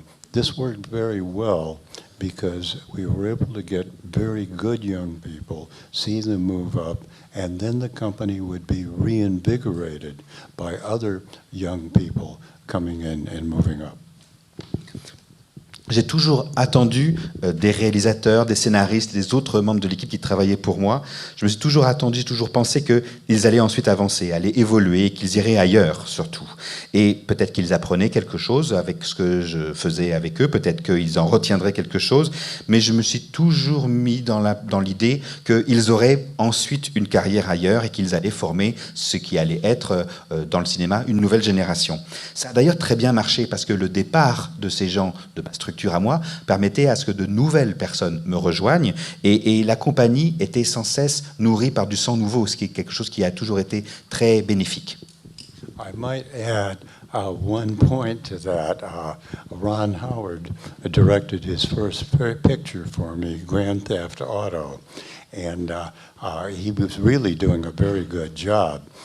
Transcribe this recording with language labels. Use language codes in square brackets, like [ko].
[en] This worked very well because we were able to get very good young people, see them move up, and then the company would be reinvigorated by other young people coming in and moving up. [fr] J'ai toujours attendu des réalisateurs, des scénaristes, des autres membres de l'équipe qui travaillaient pour moi. Je me suis toujours attendu, j'ai toujours pensé qu'ils allaient ensuite avancer, aller évoluer, qu'ils iraient ailleurs surtout. Et peut-être qu'ils apprenaient quelque chose avec ce que je faisais avec eux, peut-être qu'ils en retiendraient quelque chose, mais je me suis toujours mis dans l'idée qu'ils auraient ensuite une carrière ailleurs et qu'ils allaient former ce qui allait être dans le cinéma une nouvelle génération. Ça a d'ailleurs très bien marché parce que le départ de ces gens de ma structure à moi permettait à ce que de nouvelles personnes me rejoignent et la compagnie était sans cesse nourrie par du sang nouveau, ce qui est quelque chose qui a toujours été très bénéfique. [en] I might add, one point to that, Ron Howard directed his first picture for me, Grand Theft Auto. And he was really doing a very good job.